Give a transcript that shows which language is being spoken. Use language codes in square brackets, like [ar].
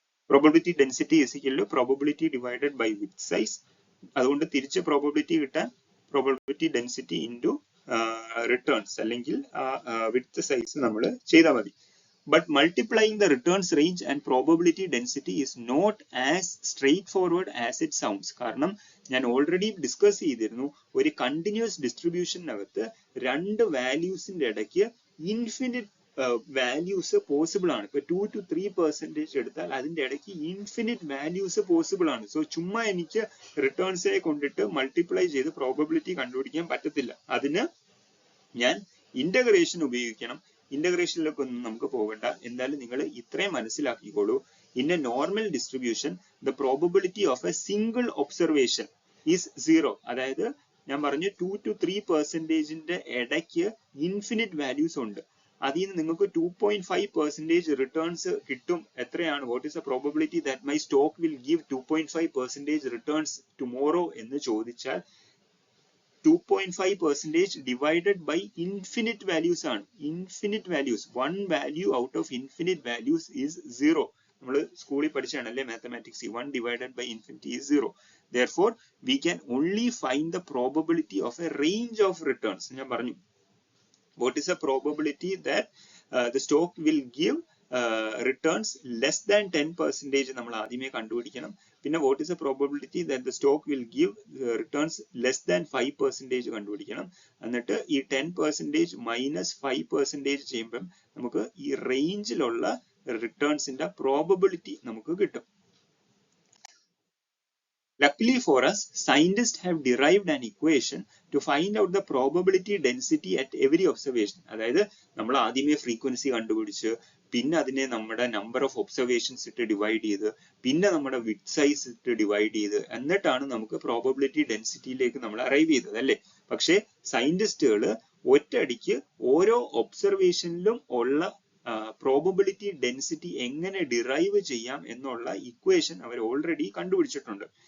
[en] Probability density is equal to probability divided by width size. [ml] അതുകൊണ്ട് തിരിച്ച് probability കിട്ടാൻ probability density into returns അല്ലെങ്കിൽ width size നമ്മൾ ചെയ്താൽ മതി. [en] But multiplying the returns range and probability density is not as straightforward as it sounds. [ml] കാരണം ഞാൻ already discuss ചെയ്തിരുന്നു, ഒരു കണ്ടിന്യൂസ് ഡിസ്ട്രിബ്യൂഷനകത്ത് രണ്ട് വാല്യൂസിന്റെ ഇടയ്ക്ക് ഇൻഫിനിറ്റ് വാല്യൂസ് പോസിബിൾ ആണ്. ഇപ്പൊ 2 to 3% എടുത്താൽ അതിന്റെ ഇടയ്ക്ക് ഇൻഫിനിറ്റ് വാല്യൂസ് പോസിബിൾ ആണ്. സോ ചുമ്മാ എനിക്ക് റിട്ടേൺസിനെ കൊണ്ടിട്ട് മൾട്ടിപ്ലൈ ചെയ്ത് പ്രോബബിലിറ്റി കണ്ടുപിടിക്കാൻ പറ്റത്തില്ല. അതിന് ഞാൻ ഇന്റഗ്രേഷൻ ഉപയോഗിക്കണം. ഇന്റഗ്രേഷനിലൊക്കെ ഒന്നും നമുക്ക് പോകണ്ട. എന്തായാലും നിങ്ങൾ ഇത്രയും മനസ്സിലാക്കിക്കോളൂ. [en] In a normal distribution the probability of a single observation is 0. [ml] അതായത് ഞാൻ പറഞ്ഞു 2 to 3% ഇടയ്ക്ക് ഇൻഫിനിറ്റ് വാല്യൂസ് ഉണ്ട്. അതിൽ നിന്ന് നിങ്ങൾക്ക് 2.5% റിട്ടേൺസ് കിട്ടും. എത്രയാണ്? [en] what is the probability that my stock will give 2.5% returns tomorrow [ml] എന്ന് ചോദിച്ചാൽ [en] 2.5% divided by infinite values [ml] ആണ്. [en] Infinite values, one value out of infinite values is 0. [ml] നമ്മൾ സ്കൂളിൽ പഠിച്ചാണല്ലേ mathematics, [en] 1 divided by infinity is 0. Therefore we can only find the probability of a range of returns. [ml] ഞാൻ പറഞ്ഞു, [en] what is the probability that the stock will give returns less than 10% [ml] നമ്മൾ ആദ്യമേ കണ്ടുപിടിക്കണം. പിന്നെ [en] what is the probability that the stock will give returns less than 5% [ml] കണ്ടുപിടിക്കണം. എന്നിട്ട് ഈ 10% minus 5% ചെയ്യുമ്പോൾ നമുക്ക് ഈ റേഞ്ചിലുള്ള റിട്ടേൺസിന്റെ പ്രോബബിലിറ്റി നമുക്ക് കിട്ടും. [en] Luckily for us, scientists have derived an equation to find out the probability density at every observation. [ml] അതായത് നമ്മൾ ആദ്യമേ ഫ്രീക്വൻസി കണ്ടുപിടിച്ച്, പിന്നെ അതിനെ നമ്മുടെ നമ്പർ ഓഫ് ഒബ്സർവേഷൻസ് ഇട്ട് ഡിവൈഡ് ചെയ്ത്, പിന്നെ നമ്മുടെ വിഡ്ത് സൈസ് ഇട്ട് ഡിവൈഡ് ചെയ്ത്, എന്നിട്ടാണ് നമുക്ക് പ്രോബബിലിറ്റി ഡെൻസിറ്റിയിലേക്ക് നമ്മൾ അറൈവ് ചെയ്തത് അല്ലേ. പക്ഷേ സയന്റിസ്റ്റുകൾ ഒറ്റയടിക്ക് ഓരോ ഒബ്സർവേഷനിലും ഉള്ള പ്രോബബിലിറ്റി ഡെൻസിറ്റി എങ്ങനെ ഡിറൈവ് ചെയ്യാം എന്നുള്ള ഇക്വേഷൻ അവർ ഓൾറെഡി കണ്ടുപിടിച്ചിട്ടുണ്ട്.